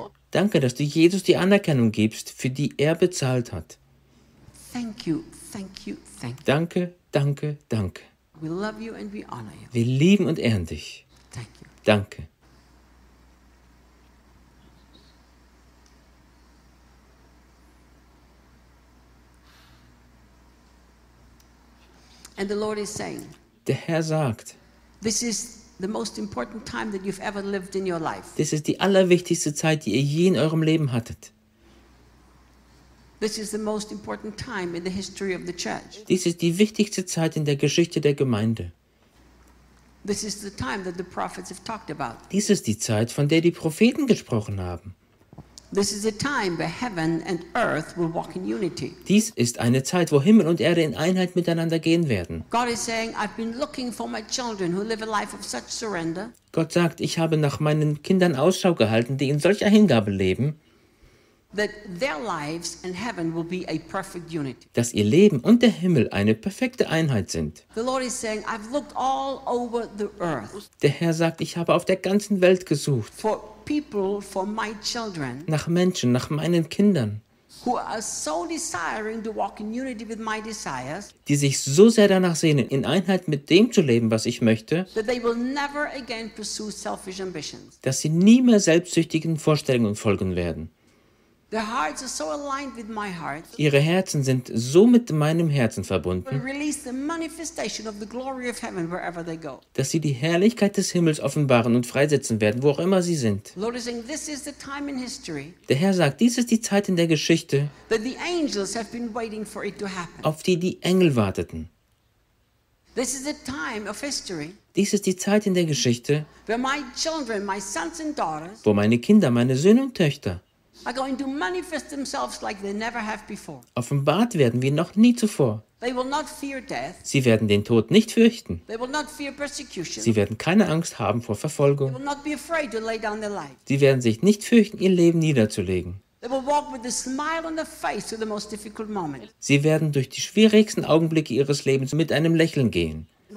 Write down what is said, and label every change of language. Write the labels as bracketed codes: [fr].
[de] Danke, dass du Jesus die Anerkennung gibst, für die er bezahlt hat. [en] Thank you, thank you, thank you. [de] Danke, danke, danke. [en] We love you and we honor you. [de] Wir lieben und ehren dich. [en] Thank you. [de] Danke. [en] And the Lord is saying, [de] der Herr sagt, [en] this is the most important time that you've ever lived in your life. [de] Das ist die allerwichtigste Zeit, die ihr je in eurem Leben hattet. [en] This is the most important time in the history of the church. [de] Dies ist die wichtigste Zeit in der Geschichte der Gemeinde. [en] This is the time that the prophets have talked about. [de] Dies ist die Zeit, von der die Propheten gesprochen haben. [en] This is a time where heaven and earth will walk in unity. [de] Dies ist eine Zeit, wo Himmel und Erde in Einheit miteinander gehen werden. [en] God is saying, I've been looking for my children who live a life of such surrender. [de] Gott sagt, ich habe nach meinen Kindern Ausschau gehalten, die in solcher Hingabe leben. [en] That their lives and heaven will be a perfect unity. [de] Dass ihr Leben und der Himmel eine perfekte Einheit sind. [en] The Lord is saying, I've looked all over the earth. [de] Der Herr sagt, ich habe auf der ganzen Welt gesucht. [en] For people, for my children, [de] nach Menschen, nach meinen Kindern, [en] who are so desiring to walk in unity with my desires, [de] die sich so sehr danach sehnen, in Einheit mit dem zu leben, was ich möchte, [en] that they will never again pursue selfish ambitions, [de] dass sie nie mehr selbstsüchtigen Vorstellungen folgen werden. [en] Their hearts are so aligned with my heart. [de] Ihre Herzen sind so mit meinem Herzen verbunden. [en] They release the manifestation of the glory of heaven wherever they go. [de] Dass sie die Herrlichkeit des Himmels offenbaren und freisetzen werden, wo auch immer sie sind. [en] Lord is saying, this is the time in history. [de] Der Herr sagt, dies ist die Zeit in der Geschichte. [en] That the angels have been waiting for it to happen. [de] Auf die die Engel warteten. [en] This is the time of history. [de] Dies ist die Zeit in der Geschichte. [en] Where my children, my sons and daughters, [de] wo meine Kinder, meine Söhne und Töchter, [en] are going to manifest themselves like they never have before. [de] Offenbart werden wie noch nie zuvor. Sie werden den Tod nicht fürchten. [en] They will not fear persecution. [de] Sie werden keine Angst haben vor Verfolgung. [en] They will not be afraid to lay down their life. [de] Sie werden sich nicht fürchten, ihr Leben niederzulegen. [en] They will walk with a smile on their face through the most difficult moment. [de] Sie werden durch die schwierigsten Augenblicke ihres Lebens mit einem Lächeln gehen.